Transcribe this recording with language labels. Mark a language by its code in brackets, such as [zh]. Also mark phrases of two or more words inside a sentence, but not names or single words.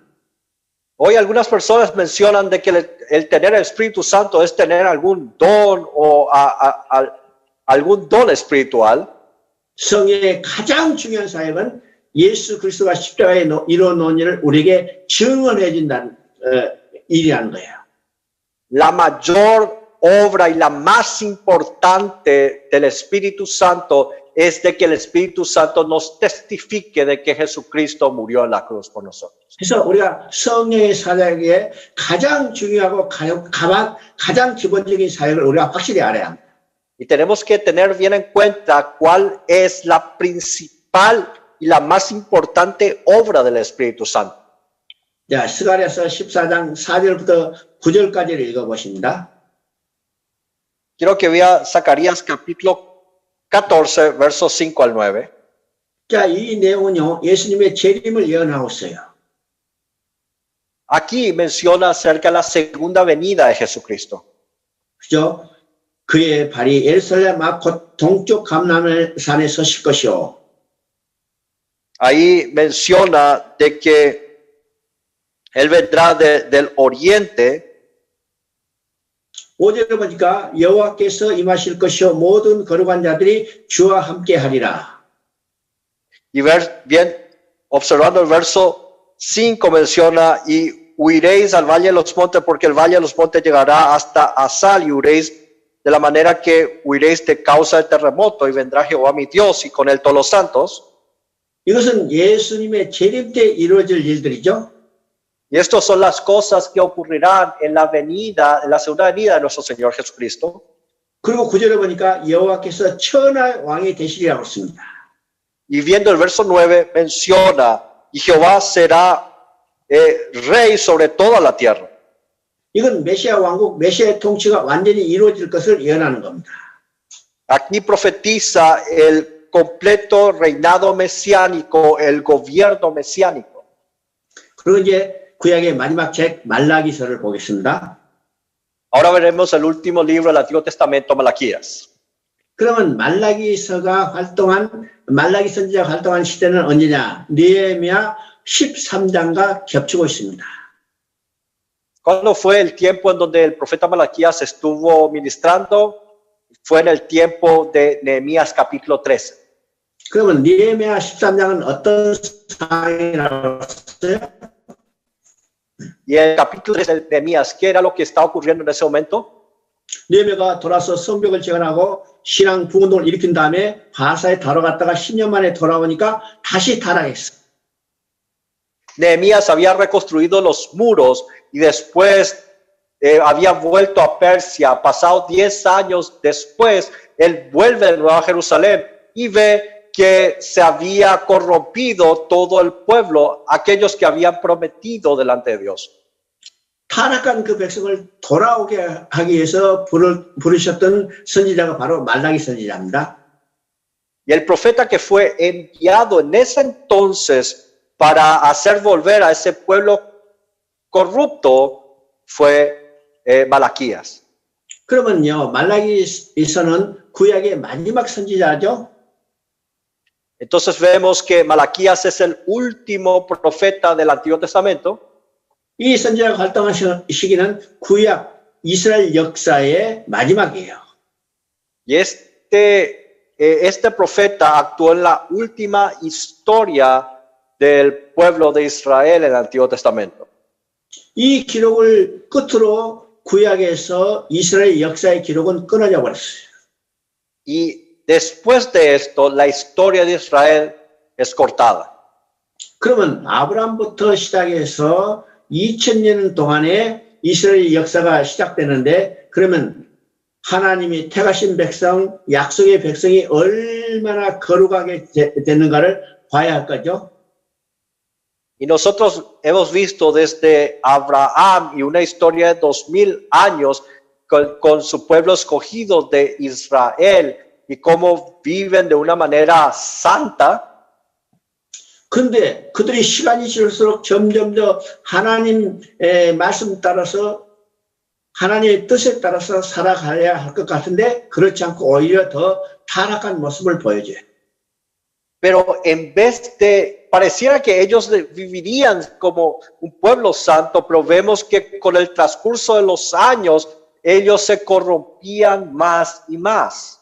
[es] Hoy algunas personas mencionan de que el tener el Espíritu Santo es tener algún don o algún don espiritual. [ko] 성령의 가장 중요한 사역은 예수 그리스도가 십자가에 이루어 놓은 일을 우리에게 증언해 준다는 일이라는 거예요. [es] La mayor obra y la más importante del Espíritu Santo es de que el Espíritu Santo nos testifique de que Jesucristo murió en la cruz por nosotros. [ko] 그래서 우리가 성령의 사역에 가장 중요하고 가장 기본적인 사역을 우리가 확실히 알아야 합니다. [es] Y tenemos que tener bien en cuenta cuál es la principal y la más importante obra del Espíritu Santo. [ko] 자, 스가랴서 14장 4절부터 9절까지를 읽어보십니다. [es] Quiero que vea Zacarías capítulo 14, versos 5 al 9. [ko] 자, 이 내용은요, 예수님의 재림을 예언하고 있어요. [es] Aquí menciona acerca de la segunda venida de Jesucristo. [ko] 그죠? 그의 발이 예루살렘 앞 곧 동쪽 감람산에 서실 것이요. [es] Ahí menciona de que Él vendrá del oriente. [ko] 5절을 보니까 여호와께서 임하실 것이요 모든 거룩한 자들이 주와 함께 하리라. [es] Y ver bien, observando el verso 5 menciona, y huiréis al valle de los montes, porque el valle de los montes llegará hasta Asal, y huiréis de la manera que huiréis de causa del terremoto, y vendrá Jehová mi Dios, y con él todos los santos. [ko] 이것은 예수님의 재림 때 이루어질 일들이죠. [es] Y estas son las cosas que ocurrirán en la venida, en la segunda venida de nuestro Señor Jesucristo. [ko] 그리고 9절에 보니까 여호와께서 천하의 왕이 되시리라고 했습니다. [es] Y viendo el verso 9 menciona, y Jehová será rey sobre toda la tierra. [ko] 이건 메시아 왕국, 메시아의 통치가 완전히 이루어질 것을 예언하는 겁니다. [es] Aquí profetiza el completo reinado mesiánico, el gobierno mesiánico. [ko] 그리고 이제 구약의 마지막 책 말라기서를 보겠습니다. [es] Ahora veremos el último libro del Antiguo Testamento, Malaquías. [ko] 그러면 말라기 선지자가 활동한 시대는 언제냐? 느헤미야 13장과 겹치고 있습니다. [es] ¿Cuándo fue el tiempo en donde el profeta Malaquías estuvo ministrando? Fue en el tiempo de Nehemías capítulo 13. [ko] 그러면 느헤미야 13장은 어떤 상황이라고 했어요? [es] Y el capítulo 13 de Nehemías, ¿qué era lo que estaba ocurriendo en ese momento? [ko] 느헤미야가 돌아서 성벽을 재건하고 신앙 부운동을 일으킨 다음에 바사에 달아갔다가 10년 만에 돌아오니까 다시 타락했어. [es] Nehemías había reconstruido los muros y después había vuelto a Persia. Pasado 10 años después, él vuelve de nuevo a Jerusalén y ve que se había corrompido todo el pueblo, aquellos que habían prometido delante de Dios. [ko] 타락한 그 백성을 돌아오게 하기 위해서 부르셨던 선지자가 바로 말라기 선지자입니다. [es] Y el profeta que fue enviado en ese entonces para hacer volver a ese pueblo corrupto fue Malaquías. [ko] 그러면요, 말라기서는 구약의 마지막 선지자죠. [es] Entonces vemos que Malaquías es el último profeta del Antiguo Testamento. [ko] 이 선지자가 활동한 시기는 구약 이스라엘 역사의 마지막이에요. [es] Y este profeta actuó en la última historia del pueblo de Israel en el Antiguo Testamento. [ko] 이 기록을 끝으로 구약에서 이스라엘 역사의 기록은 끊어져 버렸어요. [es] Y después de esto, la historia de Israel es cortada. [ko] 그러면 아브라함부터 시작해서 2000년 동안에 이스라엘 역사가 시작되는데, 그러면 하나님이 택하신 백성, 약속의 백성이 얼마나 거룩하게 됐는가를 봐야 할 거죠. [es] Y nosotros hemos visto desde Abraham y una historia de 2000 años con su pueblo escogido de Israel y cómo viven de una manera santa. [ko] 근데 그들이 시간이 지날수록 점점 더 하나님의 말씀 따라서 하나님의 뜻에 따라서 살아가야 할 것 같은데 그렇지 않고 오히려 더 타락한 모습을 보여줘요. [es] Pero en vez de, pareciera que ellos vivirían como un pueblo santo, pero vemos que con el transcurso de los años ellos se corrompían más y más.